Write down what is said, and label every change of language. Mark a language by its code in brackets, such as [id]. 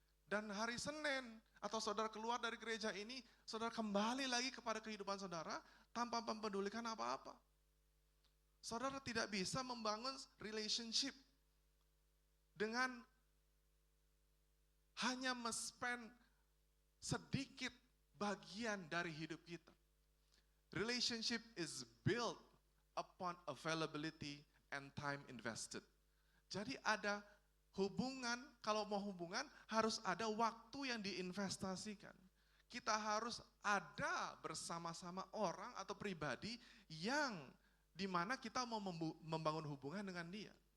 [id] Dan hari Senin atau saudara keluar dari gereja ini, saudara kembali lagi kepada kehidupan saudara tanpa mempedulikan apa-apa. Saudara tidak bisa membangun relationship dengan hanya men-spend sedikit bagian dari hidup kita. [en] Relationship is built upon availability and time invested. [id] Jadi ada hubungan, kalau mau hubungan harus ada waktu yang diinvestasikan. Kita harus ada bersama-sama orang atau pribadi yang dimana kita mau membangun hubungan dengan dia.